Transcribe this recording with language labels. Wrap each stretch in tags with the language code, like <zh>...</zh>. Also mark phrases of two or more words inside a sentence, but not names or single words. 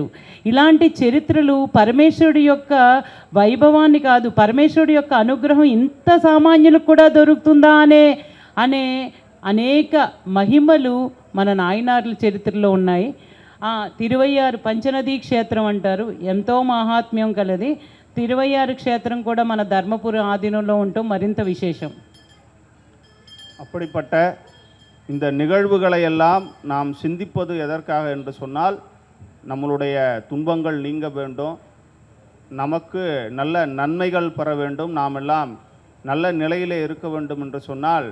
<te>ఇలాంటి చరిత్రలు పరమేశ్వరుడి యొక్క వైభవాన్ని కాదు, పరమేశ్వరుడి యొక్క అనుగ్రహం ఇంత సామాన్యులకు కూడా దొరుకుతుందా అనే అనేక మహిమలు మన నాయనార్ల చరిత్రలో ఉన్నాయి. తిరువయ్యారు పంచనదీ క్షేత్రం అంటారు, ఎంతో మహాత్మ్యం కలది. తిరువయ్యారు క్షేత్రం కూడా మన ధర్మపురం ఆధీనంలో ఉండటం మరింత విశేషం.</te> <ta>அப்படிப்பட்ட இந்த நிகழ்வுகளை எல்லாம் நாம் சிந்திப்பது எதற்காக என்று சொன்னால், நம்மளுடைய துன்பங்கள் நீங்க வேண்டும், நமக்கு நல்ல நன்மைகள் பெற வேண்டும், நாம் எல்லாம் நல்ல நிலையிலே இருக்க வேண்டும் என்று சொன்னால்</ta>